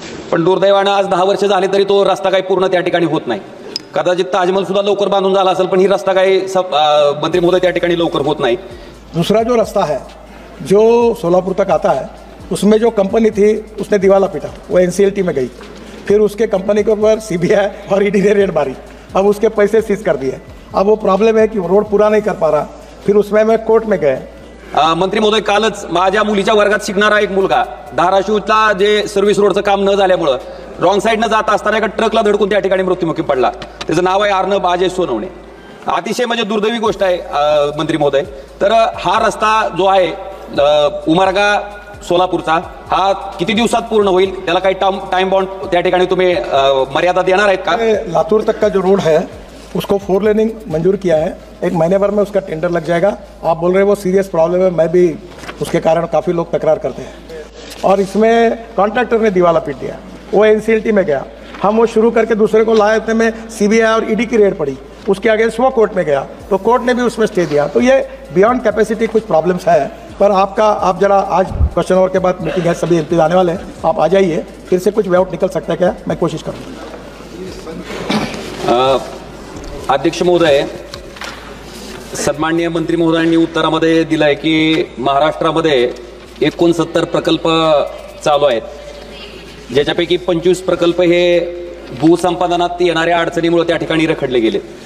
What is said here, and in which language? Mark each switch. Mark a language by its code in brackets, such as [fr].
[mr] पण दुर्दैवानं आज 10 वर्ष झाले तरी तो रस्ता काही पूर्ण त्या ठिकाणी होत नाही। कदाचित ताजमहल सुद्धा लवकर बांधून झाला असेल, पण ही रस्ता काही मंत्री महोदय त्या ठिकाणी लवकर होत नाही। [hi] दूसरा जो रास्ता है जो सोलापुर तक आता है, उसमें जो कंपनी थी उसने दिवाला पीटा, वो NCLT में गई, फिर उसके कंपनी के ऊपर CBI और ED ने रेड मारी, अब उसके पैसे सीज कर दिए। अब वो प्रॉब्लम है कि रोड पूरा नहीं कर पा रहा, फिर उसमें मैं कोर्ट में गए। [mr] मंत्री महोदय, कालच माझ्या मुलीच्या वर्गात शिकणारा एक मुलगा धाराशिवला जे सर्व्हिस रोडचं काम न झाल्यामुळं रॉंग साईडनं जात असताना एका ट्रकला धडकून त्या ठिकाणी मृत्युमुखी पडला। त्याचं नाव आहे अर्णब अजय सोनवणे। अतिशय म्हणजे दुर्दैवी गोष्ट आहे मंत्री महोदय। तर हा रस्ता जो आहे उमरगा सोलापूरचा, हा किती दिवसात पूर्ण होईल? त्याला काही टाइम बाउंड त्या ठिकाणी तुम्ही मर्यादा देणार आहेत का? [hi] लातूर तक का जो रोड है उसको 4 लेनिंग मंजूर किया है, 1 महीने भर में उसका टेंडर लग जाएगा। आप बोल रहे हैं वो सीरियस प्रॉब्लम है, मैं भी उसके कारण काफ़ी लोग तकरार करते हैं। और इसमें कॉन्ट्रैक्टर ने दिवाला पीट दिया, वो NCLT में गया, हम वो शुरू करके दूसरे को लाए थे में CBI और ED की रेड पड़ी, उसके अगेंस्ट वो कोर्ट में गया तो कोर्ट ने भी उसमें स्टे दिया। तो ये बियॉन्ड कैपेसिटी कुछ प्रॉब्लम्स है। पर आप जरा आज क्वेश्चन आवर के बाद मीटिंग है, सभी MP आने वाले हैं, आप आ जाइए, फिर से कुछ वे आउट निकल सकता है क्या, मैं कोशिश करूँगा। [mr] अध्यक्ष महोदय, सन्माननीय मंत्री महोदयांनी उत्तरामध्ये दिलंय की महाराष्ट्रामध्ये 69 प्रकल्प चालू आहेत, ज्याच्यापैकी 25 प्रकल्प हे भूसंपादनात येणाऱ्या अडचणीमुळे त्या ठिकाणी रखडले गेले।